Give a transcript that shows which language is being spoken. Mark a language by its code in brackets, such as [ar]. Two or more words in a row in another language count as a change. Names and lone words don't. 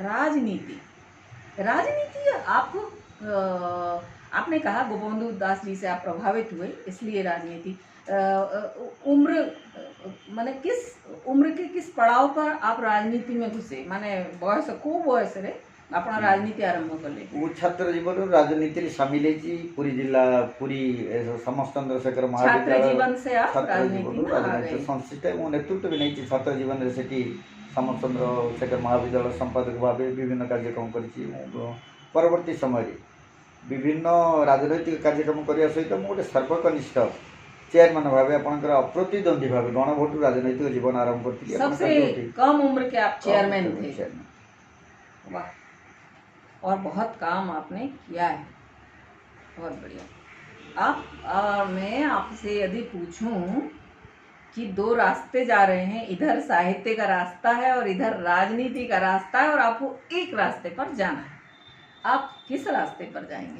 [hi] राजनीति, राजनीति आपको आपने कहा गोपबंधु दास जी से आप प्रभावित हुए, इसलिए राजनीति। उम्र माने किस उम्र के किस पड़ाव पर आप राजनीति में घुसे, माने [or] ବୟସ କୋ ବୟସ ରେ ଆପଣ ରାଜନୀତି ଆରମ୍ଭ କଲେ? ମୁଁ ଛାତ୍ର ଜୀବନରୁ ରାଜନୀତିରେ ସାମିଲ ହେଇଛି। ପୁରୀ ଜିଲ୍ଲା ପୁରୀ ସମସ୍ତ ଚନ୍ଦ୍ରଶେଖର [hi] छात्र [or] ମହାବିଦ୍ୟାଳୟ [hi] जीवन से आप [or] ଛାତ୍ର [hi] राजनीति [or] ଜୀବନରୁ [hi] में आ [or] ରାଜନୀତି [hi] गए। [or] ସଂଶ୍ଳିଷ୍ଟ। ମୁଁ ନେତୃତ୍ୱ ବି ନେଇଛି ଛାତ୍ର ଜୀବନରେ। ସେଠି ସମସ୍ତ ଚନ୍ଦ୍ରଶେଖର ମହାବିଦ୍ୟାଳୟ ସମ୍ପାଦକ ଭାବେ ବିଭିନ୍ନ କାର୍ଯ୍ୟକ୍ରମ କରିଛି। ମୁଁ ପରବର୍ତ୍ତୀ ସମୟରେ ବିଭିନ୍ନ ରାଜନୈତିକ କାର୍ଯ୍ୟକ୍ରମ କରିବା ସହିତ ମୁଁ ଗୋଟେ ସର୍ବକନିଷ୍ଠ ଚେୟାରମ୍ୟାନ ଭାବେ ଆପଣଙ୍କର ଅପ୍ରତିଦ୍ୱନ୍ଦ୍ୱୀ ଭାବେ ଗଣଭୋଟରୁ ରାଜନୈତିକ ଜୀବନ ଆରମ୍ଭ କରିଥିଲି। [hi] सबसे कम उम्र के आप चेयरमैन थे। वाह, और बहुत काम आपने किया है, बहुत बढ़िया। मैं आपसे यदि पूछूं कि दो रास्ते जा रहे हैं, इधर साहित्य का रास्ता है और इधर राजनीति का रास्ता है, और आपको एक रास्ते पर जाना है, आप किस रास्ते पर जाएंगे?